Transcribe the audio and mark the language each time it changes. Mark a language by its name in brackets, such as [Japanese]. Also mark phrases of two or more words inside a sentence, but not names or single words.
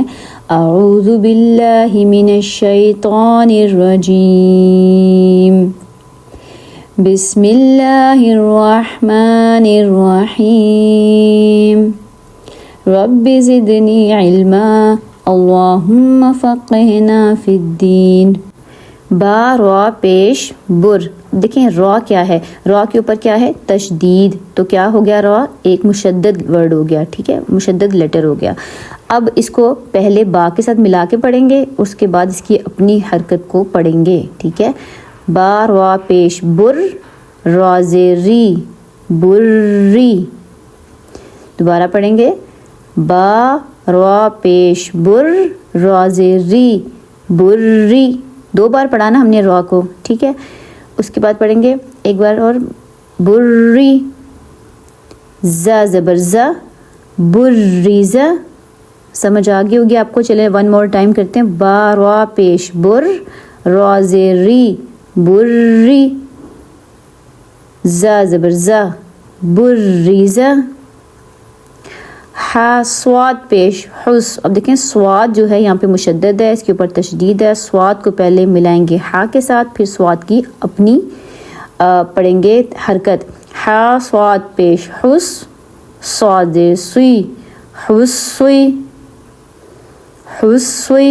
[Arabic] اعوذ باللہ من الشیطان الرجیم، بسم اللہ الرحمن الرحیم، رب زدنی علما اللہم فقہنا فی الدین. [Urdu] با را پیش بر. دیکھیں را کیا ہے، را کے اوپر کیا ہے تشدید، تو کیا ہو گیا را ایک مشدد ورڈ ہو گیا. ٹھیک ہے، مشدد لیٹر ہو گیا. اب اس کو پہلے با کے ساتھ ملا کے پڑھیں گے، اس کے بعد اس کی اپنی حرکت کو پڑھیں گے. ٹھیک ہے، با را پیش بر، را زیری بری. دوبارہ پڑھیں گے. با را پیش بر، را زیری بری. 2 بار پڑھانا ہم نے را کو. ٹھیک ہے، اس کے بعد پڑھیں گے ایک بار اور بری. زا زبر زا، بریزا. سمجھ آ گئی ہوگی آپ کو. چلیں 1 [English] more time [Urdu] کرتے ہیں. با را پیش بر، را زیری بری. زا زبر زا، بریزا. ہا سواد پیش حس. اب دیکھیں سواد جو ہے یہاں پہ مشدد ہے، اس کے اوپر تشدید ہے. سواد کو پہلے ملائیں گے ہا کے ساتھ، پھر سواد کی اپنی پڑھیں گے حرکت. ہا سواد پیش حس، سواد سوئی حسوئی حسوئی.